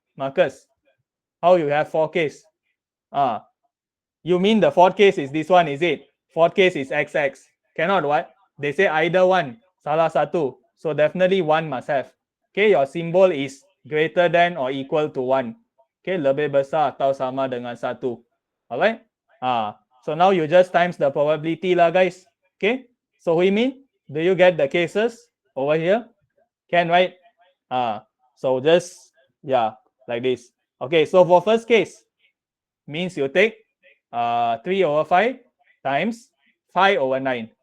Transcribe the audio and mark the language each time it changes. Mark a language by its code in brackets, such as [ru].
[en] Marcus, how you have 4 case? You mean the fourth case is this one, is it? Fourth case is XX. Cannot what? They say either one. [ms] Salah satu. [en] So definitely one must have. Okay, your symbol is greater than or equal to 1. [ms] Okay, lebih besar atau sama dengan 1. [en] Alright? So now you just times the probability lah, guys. Okay? So we mean, do you get the cases over here? Can, right? So just, like this. Okay, so for first case, means you take 3/5 times 5/9.